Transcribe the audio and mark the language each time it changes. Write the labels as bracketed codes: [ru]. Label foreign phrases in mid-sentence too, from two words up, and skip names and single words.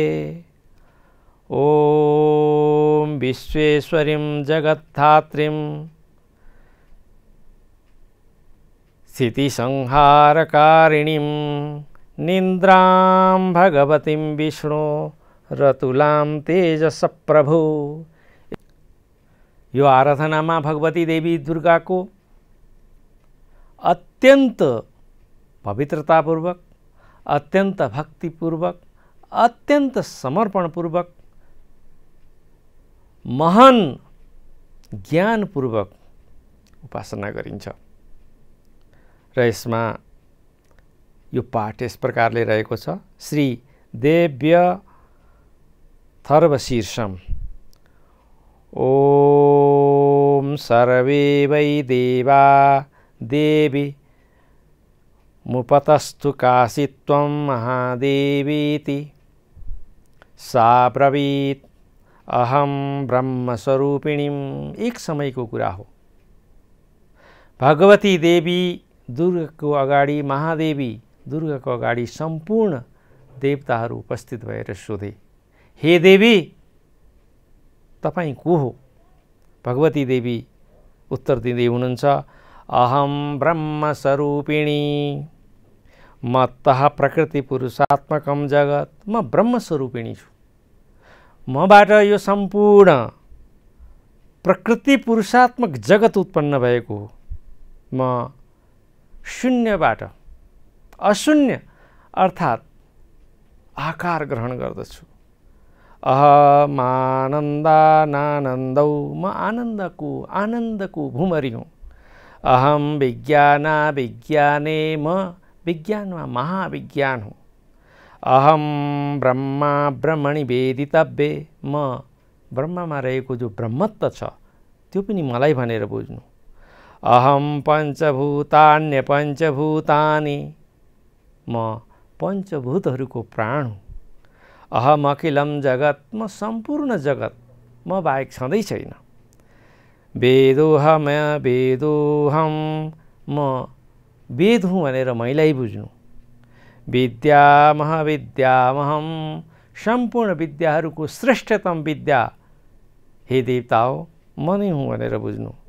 [sa] ओम विश्वेश्वरीं जगद्धात्रीं स्थितिसंहारकारिणीं निन्द्रां भगवतीं विष्णु रतुलां तेजसप्रभु। [ne] यो आराधनामा भगवती देवी दुर्गाको अत्यन्त पवित्रतापूर्वक, अत्यन्त भक्तिपूर्वक, अत्यन्त समर्पणपूर्वक, महान ज्ञानपूर्वक उपासना गरिन्छ। र यसमा यो पाठ यस प्रकारले रहेको छ। [sa] श्री देव्य थर्वशीर्षम ओम सर्वे वै देवा देवी मुपतस्तु काशी त्वं महादेवीति सा ब्रवीत् अहम ब्रह्मस्वरूपिणीम। [ne] एक समयको कुरा हो, भगवती देवी दुर्गाको अगाडि, महादेवी दुर्गाको अगाडि सम्पूर्ण देवताहरू उपस्थित भएर सोधे, हे देवी तपाईं को हो? भगवती देवी उत्तर दिँदै हुनुहुन्छ, [sa] अहम ब्रह्मस्वरूपिणी, मत्तः प्रकृति पुरुषात्मकम जगत। [ne] म ब्रह्मस्वरूपिणी छु, मबाट यो सम्पूर्ण प्रकृति पुरुषात्मक जगत उत्पन्न भएको हो। म शून्यबाट अशून्य अर्थात् आकार ग्रहण गर्दछु। अहमानन्दानानन्दौ म आनन्दको भुमरी हुँ। [sa] अहम विज्ञाने [ne] म विज्ञानमा महाविज्ञान हुँ। [sa] अहम ब्रह्मा ब्रह्मणि वेदितव्ये [ne] म ब्रह्ममा रहेको जो ब्रह्मत्व छ त्यो पनि मलाई भनेर बुझ्नु। [sa] अहम पञ्चभूतान्य पञ्चभूतानि [ne] म पञ्चभूतहरूको प्राण हुँ। [sa] अहम अखिलम जगत [ne] म सम्पूर्ण जगत म बाहेक छँदै छैन। वेदोहम म वेद हुँ भनेर मैलाई बुझ्नु। [sa] विद्या महाविद्यामहम [ne] सम्पूर्ण विद्याहरूको श्रेष्ठतम विद्या हे देवता हो म नै हुँ भनेर बुझ्नु।